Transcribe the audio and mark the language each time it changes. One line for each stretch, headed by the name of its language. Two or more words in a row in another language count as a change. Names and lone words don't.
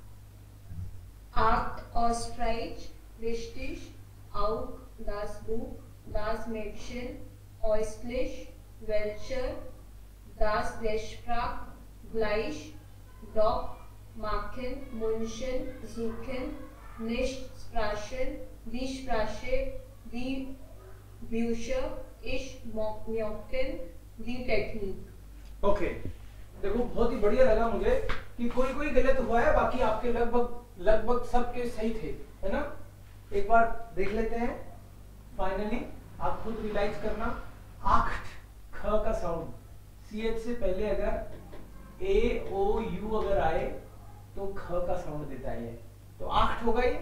German: Acht Österreich, richtig, auch das Buch, das Mädchen, äußerlich, welche, das Gespräch, gleich, doch, machen, München, suchen, nicht sprechen, die Sprache, die Bücher, ich möchte die Technik.
Hindi: ओके देखो बहुत ही बढ़िया लगा मुझे कि कोई कोई गलत हुआ है, बाकी आपके लगभग सबके सही थे, है ना। एक बार देख लेते हैं फाइनली, आप खुद रियलाइज करना। आख्ट, ख का साउंड, सीएच से पहले अगर ए ओ यू अगर आए तो ख का साउंड देता है ये, तो आख्ट होगा ये।